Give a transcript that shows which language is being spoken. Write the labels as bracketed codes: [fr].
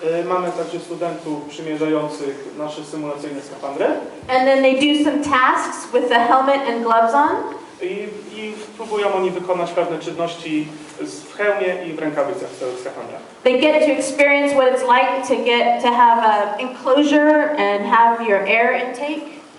[pl] Mamy także studentów przymierzających nasze symulacyjne skafandry. [en] And then they do some tasks with the helmet and gloves on. [pl] I próbują oni wykonać pewne czynności w hełmie i w rękawicach w całych skafandrach. [en] They get to experience what it's like to have an enclosure and have your air intake.